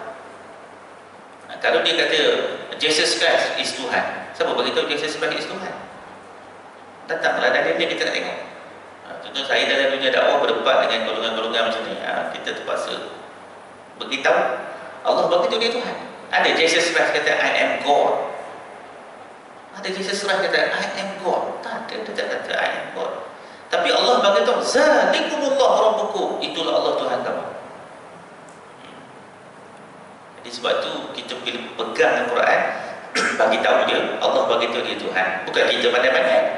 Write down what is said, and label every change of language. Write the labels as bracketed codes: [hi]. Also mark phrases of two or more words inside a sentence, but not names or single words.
[ms] Kalau dia kata Jesus Christ is Tuhan, siapa bagi tahu Jesus Christ is Tuhan? Datanglah dalilnya, kita nak tengok. Contoh saya dalam dunia dakwah berdebat dengan golongan-golongan macam ni, kita terpaksa beritahu Allah bagi tahu dia Tuhan. Ada Jesus Christ kata [en] I am God. [ms] Ada Jesus Christ kata [en] I am God. [ms] Tak ada, dia tak kata [en] I am God. [ms] Tapi Allah bagi tahu, [ar] ذلكم الله ربكم, [ms] itulah Allah Tuhan kamu. Jadi sebab tu kita bila pegang Al-Quran, bagi tahu dia, Allah bagi tahu dia Tuhan. Bukan kita pandai-pandai.